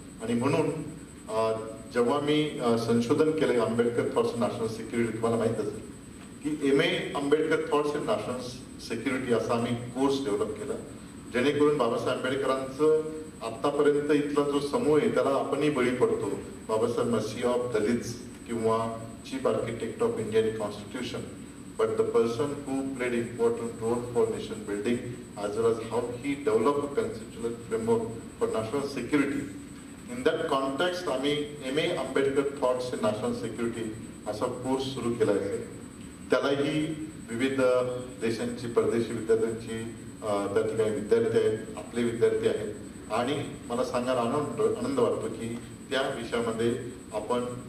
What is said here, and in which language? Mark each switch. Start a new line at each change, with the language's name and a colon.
Marathi: आणि म्हणून जेव्हा मी संशोधन केलं आंबेडकर थॉट्स नॅशनल सिक्युरिटी तुम्हाला माहित असेल की MA Ambedkar thoughts in national security असा आम्ही कोर्स डेव्हलप केला जेणेकरून बाबासाहेब आंबेडकरांचं आतापर्यंत इथला जो समूह आहे त्याला आपणही बळी पडतो.
English: बाबासाहेब मसीह ऑफ दलित्स किंवा chief architect of Indian constitution but the person who played important role for nation building as well as how he developed a conceptual framework for national security. In that context,
Marathi: आम्ही MA Ambedkar thoughts in national security असा course सुरू केला आहे. त्यालाही विविध देशांची परदेशी विद्यार्थ्यांची त्या ठिकाणी विद्यार्थी आहेत, आपले विद्यार्थी आहेत आणि मला सांगायला आनंद वाटतो की त्या विषयामध्ये आपण